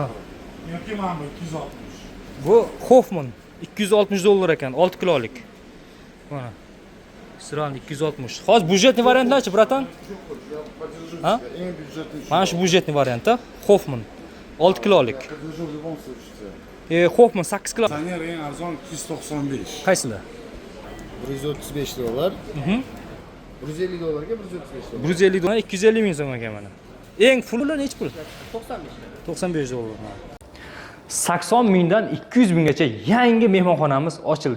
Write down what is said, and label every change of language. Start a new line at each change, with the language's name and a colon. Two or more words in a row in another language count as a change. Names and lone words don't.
Uzbek: Yoki mana bu 260. Bu Hoffman 260 dollar ekan, 6 kilolik. Mana. Sral 260. Hozir budjetli variantlarchi, bratan? Ha? Eng byudjetli. Mana shu budjetli variantda Hoffman 6 kilolik.
Russian: Подержу в любом случае.
Uzbek: Hoffman 8 kilo. Sanyer eng arzon 295. Qaysilar? 135 dolar. 150 dolarga 135 dolar. 150 dollar, 250 ming so'm ekan mana. Eng fullar nechi pul? 95 dollar. 80 mingdan 200 minggacha yangi mehmonxonamiz ochildi.